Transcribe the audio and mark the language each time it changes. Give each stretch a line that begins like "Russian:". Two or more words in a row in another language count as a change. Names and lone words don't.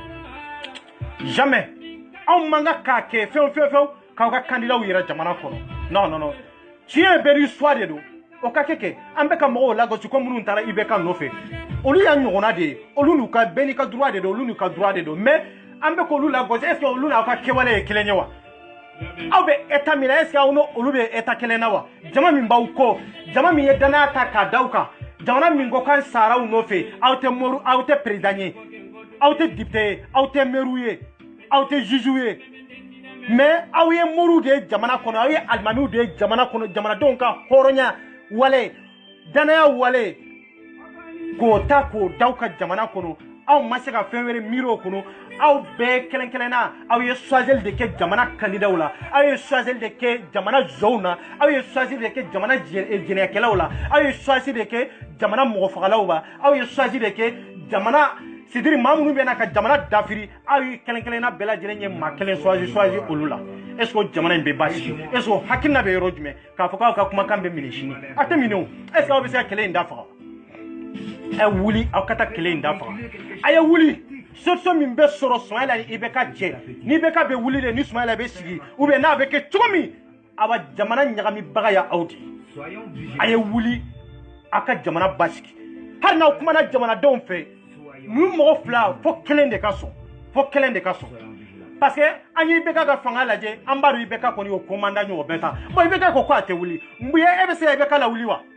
Bambara: kɛ jamais aw man ka k'a kɛ fɛn k'aw ka candidat yira jamana kono non tiɲɛ bɛɛ histoire de don o ka kɛ an bɛ ka mɔgɔw lagosi ko minnu taara IBK nɔfɛ olu y'a ɲɔgɔnna de ye olu n'u ka bɛɛ n'i ka droit de don olu n'u ka droit de don mais an bɛ k'olu lagosi
French: est ce que
Bambara: olu n'aw ka kɛwale ye kelen ye wa aw bɛ état min na
French: est ce que
Bambara: aw n'olu bɛ état kelen na wa jama min b'aw kɔ jama min ye danaya ta k'a d'aw kan jamana min ko k'an sara aw nɔfɛ aw tɛ moru aw tɛ président ye aw tɛ député ye aw tɛ maire ye aw tɛ juge ye mais aw ye moru de ye jamana kɔnɔ aw ye alimamiw de ye jamana kɔnɔ jamanadenw ka hɔrɔnya wale danaya wale k'o ta k'o d'aw ka jamana kɔnɔ aw ma se ka fɛn wɛrɛ miiri o kɔnɔ aw bɛɛ kelen-kelenna aw ye choisir de kɛ jamana candidat la aw ye choisir de kɛ jamana jɔnw na aw ye choisir de kɛ jamana jɛnɛyakɛlaw la aw ye choisir de kɛ jamana mɔgɔfagalaw la aw ye choisir de kɛ jamana c'est-à-dire maa minnu bɛ na ka jamana dafiri aw ye kelen-kelenna bɛɛ lajɛlen ye maa kelen choisir olu la
French: est ce que
Bambara: jamana in bɛ basigi
French: est ce que
Bambara: hakilina bɛ yɔrɔ jumɛn k'a fɔ k'aw ka kumakan bɛ minɛ sini a tɛ minɛ o
French: est ce que
Bambara: aw bɛ se ka kɛlɛ in da faga a wuli aw ka taa kɛlɛ in da faga a ye wuli solution min bɛ sɔrɔ Sumayila ni IBK cɛ ni IBK bɛ wuli de ni Sumayila bɛ sigi
French: ou bien
Bambara: n'a bɛ kɛ cogo min a ba jamana ɲagamibaga ya aw de a ye wuli a ka jamana basigi hali n'aw kumana jamanadenw fɛ ninnu mɔgɔ fila fo kelen de ka sɔn
French: parce que
Bambara: an ye IBK ka fanga lajɛ an b'a dɔn IBK kɔni y'o commandant ɲɔgɔn bɛɛ ta bon IBK ko k'a tɛ wuli mun ye e bɛ se ka IBK la wuli wa